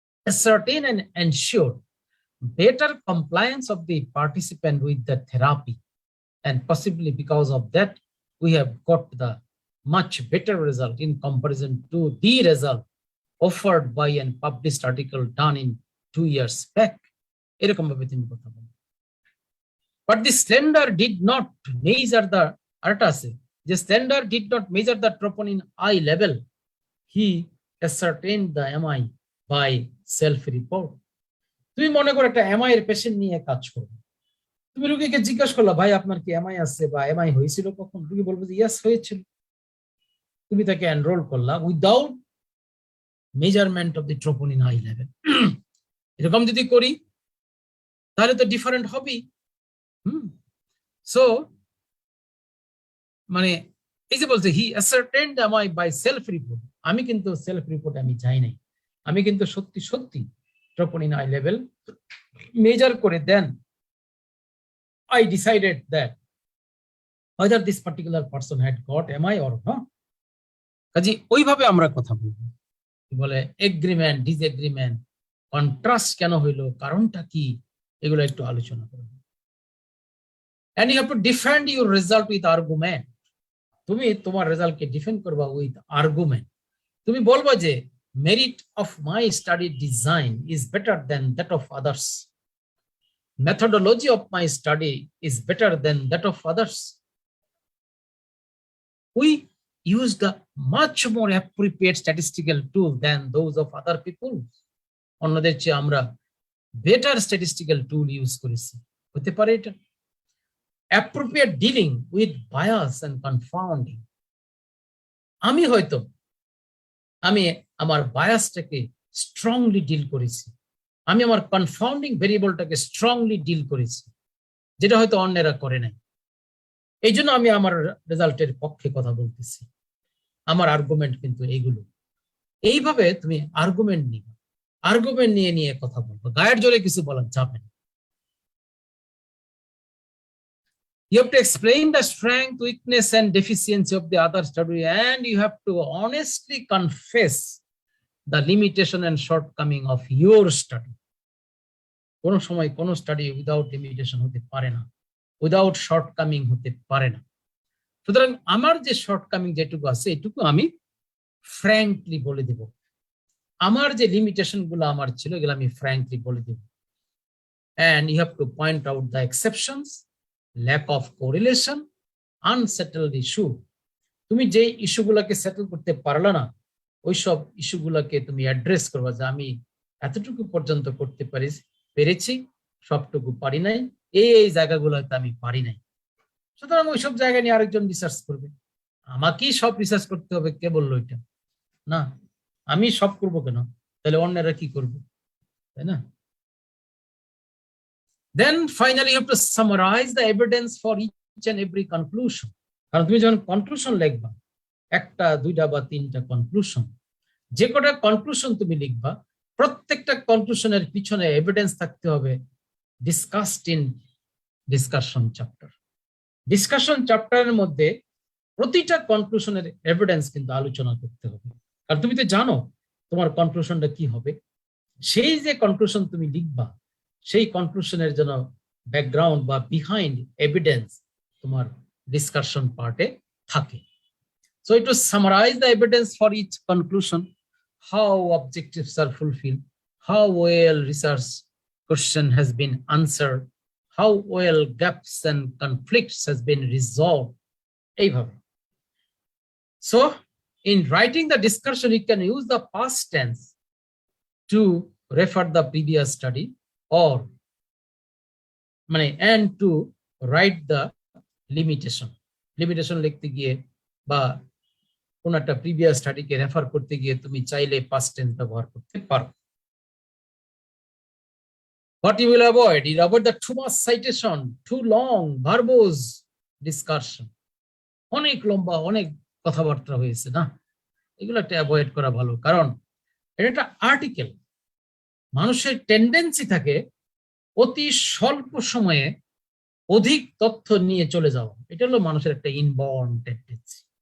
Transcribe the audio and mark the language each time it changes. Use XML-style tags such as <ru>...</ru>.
<en>ascertain and ensure better compliance of the participant with the therapy, and possibly because of that we have got the much better result in comparison to the result offered by an published article done in 2 years back.</en> <bn>এরকম ভাবে তুমি কথা বলো।</bn> <en>But the standard did not measure the artase. The standard did not measure the troponin I level. He ascertained the MI by self-report.</en> <bn>তুমি মনে করো একটা MI এর পেশেন্ট নিয়ে কাজ করবে, তুমি রোগীকে জিজ্ঞাসা করলা, ভাই আপনার কি এমআই আছে বা এমআই হয়েছিল কখন? রোগী বলবে যে ইয়েস হয়েছিল। তুমি তাকে এনরোল করলা</bn> <en>Without measurement of the troponin I level.</en> <bn>এরকম যদি করি তাহলে তো ডিফারেন্ট হবেই। সো মানে এই যে বলছে</bn> <en>he ascertained MI by self report,</en> <bn>আমি কিন্তু সেলফ রিপোর্ট আমি যাই নাই, আমি কিন্তু সত্যি সত্যি</bn> <en>troponin I level</en> <bn>মেজার করে</bn> <en>Then I decided that whether this particular person had got MI or not.</en> <bn>কাজে ওইভাবে আমরা কথা বলবো। বলে এগ্রিমেন্ট, ডিসএগ্রিমেন্ট, কন্ট্রাস্ট কেন হইলো, কারণটা কি, এগুলো একটু আলোচনা করব।</bn> <en>And you have to defend your result with argument.</en> <bn>তুমি তোমার রেজাল্টকে ডিফেন্ড করবা উইথ আর্গুমেন্ট। তুমি বলবা যে</bn> <en>Merit of my study design is better than that of others, methodology of my study is better than that of others. We use the much more appropriate statistical tool than those of other people.</en> <bn>অন্যদের চেয়ে আমরা better statistical টুল use করেছি, হতে পারে এটা।</bn> <en>appropriate dealing with bias and confounding.</en> <bn>আমি হয়তো আমার বায়াসটাকে স্ট্রংলি ডিল করেছি, আমি আমার কনফাউন্ডিং ভেরিয়েবলটাকে স্ট্রংলি ডিল করেছি, যেটা হয়তো অন্যেরা করে নাই। এই জন্য আমি আমার রেজাল্টের পক্ষে কথা বলতেছি। আমার আর্গুমেন্ট কিন্তু এইগুলো। এইভাবে তুমি আর্গুমেন্ট নিবে, আর্গুমেন্ট নিয়ে নিয়ে কথা বলবো, গায়ের জোরে কিছু বলা যাবে না।</bn> <en>You have to explain the strength, weakness, and deficiency of the other study, and you have to honestly confess the limitation and shortcoming of your study.</en> <bn>কোন সময় কোন স্টাডি উইদাউট লিমিটেশন হতে পারে না, উইদাউট শর্টকামিং হতে পারে না। সুতরাং আমার যে শর্টকামিং যেটুকু আছে এটুকু আমি ফ্র্যাঙ্কলি বলে দেব, আমার যে লিমিটেশন গুলো আমার ছিল এগুলো আমি ফ্র্যাঙ্কলি বলে দেব।</bn> <en>And you have to point out the exceptions, lack of correlation, unsettled issue.</en> <bn>তুমি যে ইস্যুগুলোকে সেটেল করতে পারলা না, ওইসব ইস্যুগুলোকে তুমি অ্যাড্রেস করবা যে আমি এতটুকু পর্যন্ত করতে পেরেছি, সবটুকু পারি নাই, এই জায়গাগুলোতে আমি পারি নাই। সুতরাং ওইসব জায়গা নিয়ে আরেকজন রিসার্চ করবে, আমাকেই সব রিসার্চ করতে হবে কে বললো এটা? না, আমি সব করবো কেন? তাহলে অন্যরা কি করবে, তাই না?</bn> <en>Then finally you have to summarize the evidence for each and every conclusion.</en> <bn>কারণ তুমি যখন কনক্লুশন লিখবা, একটা দুইটা বা তিনটা কনক্লুশন, যে কটা কনক্লুশন তুমি লিখবা, প্রত্যেকটা কনক্লুশনের পিছনে এভিডেন্স থাকতে হবে</bn> <en>discussed in discussion chapter,</en> <bn>discussion চ্যাপ্টারের মধ্যে প্রতিটা কনক্লুশনের এভিডেন্স কিন্তু আলোচনা করতে হবে, কারণ তুমি তো জানো তোমার কনক্লুশনটা কি হবে। সেই যে কনক্লুশন তুমি লিখবা, সেই কনক্লুশনের জন্য ব্যাকগ্রাউন্ড বা বিহাইন্ড এভিডেন্স তোমার ডিসকাশন পার্টে থাকে।</bn> <en>So to summarize the evidence for each conclusion, how objectives are fulfilled, how well research question has been answered, how well gaps and conflicts has been resolved. এইভাবে। So in writing the discussion, you can use the past tense to refer the previous study, or and to write the limitation.</en> <bn>Limitation লিখতে গিয়ে বা কোন একটা previous স্টাডিকে refer করতে গিয়ে তুমি চাইলে পাস্ট টেন্স ব্যবহার করতে পারো।</bn> <en>What you will avoid, you avoid the too much citation, too long verbose discussion.</en> <bn>অনেক লম্বা অনেক কথাবার্তা হয়েছে না, এগুলো একটা অ্যাভয়েড করা ভালো, কারণ এটা একটা আর্টিকেল। মানুষের টেন্ডেন্সি থাকে অতি স্বল্প সময়ে অধিক তথ্য নিয়ে চলে যাওয়া, এটা হলো মানুষের একটা ইনবর্ন টেন্ডেন্সি।</bn>